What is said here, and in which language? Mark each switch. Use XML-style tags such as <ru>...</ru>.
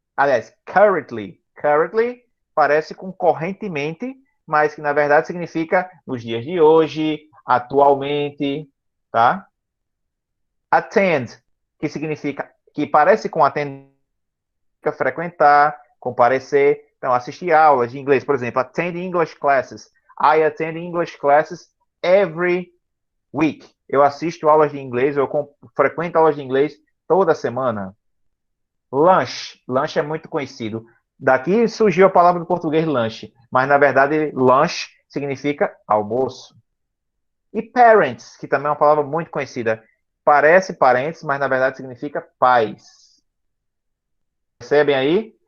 <pt>Aliás, currently parece com correntemente, mas que na verdade significa nos dias de hoje, atualmente, tá? Attend, que significa, que parece com atender, frequentar, comparecer. Então, assistir aulas de inglês, por exemplo,</pt> <en>attend English classes. I attend English classes every week.</en> <pt>Eu assisto aulas de inglês, eu frequento aulas de inglês toda semana. Lunch. Lunch é muito conhecido. Daqui surgiu a palavra do português lanche, mas na verdade lunch significa almoço. E parents, que também é uma palavra muito conhecida. Parece parentes, mas na verdade significa pais. Percebem aí?</pt>